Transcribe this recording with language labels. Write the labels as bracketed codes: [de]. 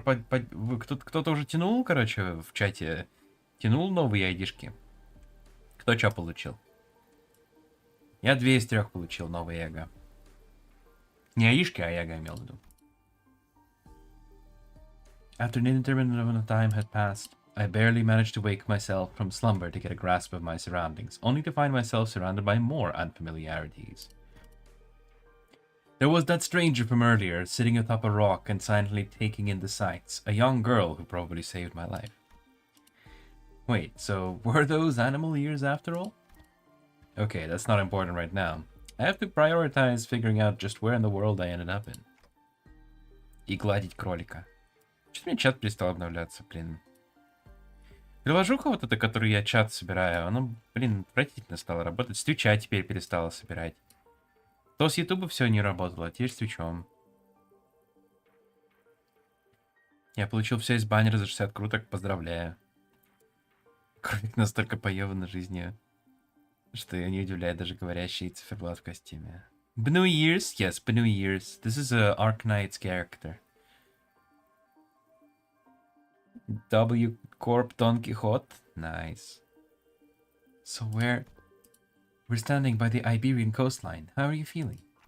[ru] Кто-то уже тянул, короче, в чате? Тянул новые айдишки? Кто что получил? Я 2 из 3 получил новые эго. Не айдишки, а эго имел в виду. [en] After an indeterminate amount of time had passed, I barely managed to wake myself from slumber to get a grasp of my surroundings, only to find myself surrounded by more unfamiliarities. There was that stranger from earlier, sitting atop a rock and silently taking in the sights, a young girl who probably saved my life. Wait, so were those animal ears after all? Okay, that's not important right now. I have to prioritize figuring out just where in the world I ended up in. [ru] И гладить кролика. Что-то мне чат перестал обновляться, блин. Приложуха вот эта, которую я чат собираю, она, блин, отвратительно стала работать. С Твича теперь перестала собирать. То с Ютуба все не работало, а теперь с Твичом. Я получил все из баннера за 60 круток, поздравляю. Кролик настолько поёбан жизнью, что не удивляет даже говорящий циферблат в костюме. [en] Bnu Years? Yes, Bnu Years. This is a Arknights character. W Corp Don Quixote? Nice. So we're standing by the Iberian coastline. How are you feeling?